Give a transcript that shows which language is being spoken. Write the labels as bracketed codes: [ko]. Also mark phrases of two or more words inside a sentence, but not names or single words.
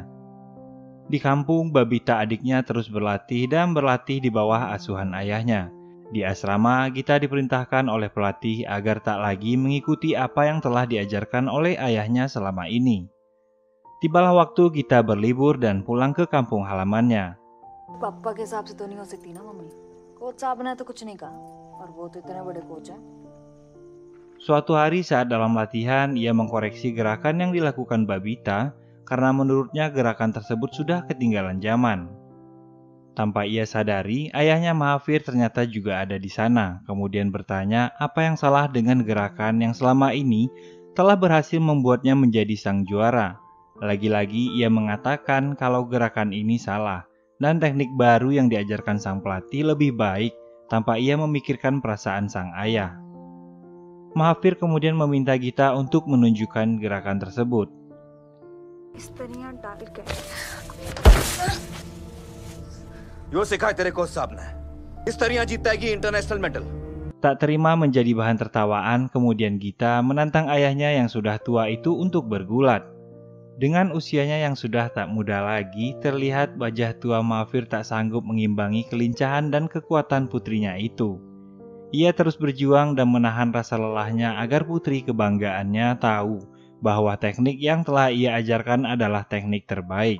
[id] Di kampung, Babita adiknya terus berlatih dan berlatih di bawah asuhan ayahnya. Di asrama, Gita diperintahkan oleh pelatih agar tak lagi mengikuti apa yang telah diajarkan oleh ayahnya selama ini. Tibalah waktu Gita berlibur dan pulang ke kampung halamannya. [hi] पापा के हिसाब से तो नहीं हो सकती ना मम्मी। कोच साहब ने तो कुछ नहीं कहा और वो तो इतने बड़े कोच हैं। [id] Suatu hari saat dalam latihan, ia mengkoreksi gerakan yang dilakukan Babita karena menurutnya gerakan tersebut sudah ketinggalan zaman. Tanpa ia sadari, ayahnya Mahafir ternyata juga ada di sana, kemudian bertanya apa yang salah dengan gerakan yang selama ini telah berhasil membuatnya menjadi sang juara. Lagi-lagi ia mengatakan kalau gerakan ini salah, dan teknik baru yang diajarkan sang pelatih lebih baik tanpa ia memikirkan perasaan sang ayah. Mahafir kemudian meminta Gita untuk menunjukkan gerakan tersebut. [hi] यो सिखाए तेरे कोच साहब ने। इस तरह जीतेगी [en] international medal. [id] Tak terima menjadi bahan tertawaan, kemudian Gita menantang ayahnya yang sudah tua itu untuk bergulat. Dengan usianya yang sudah tak muda lagi, terlihat wajah tua Mahafir tak sanggup mengimbangi kelincahan dan kekuatan putrinya itu. Ia terus berjuang dan menahan rasa lelahnya agar putri kebanggaannya tahu bahwa teknik yang telah ia ajarkan adalah teknik terbaik.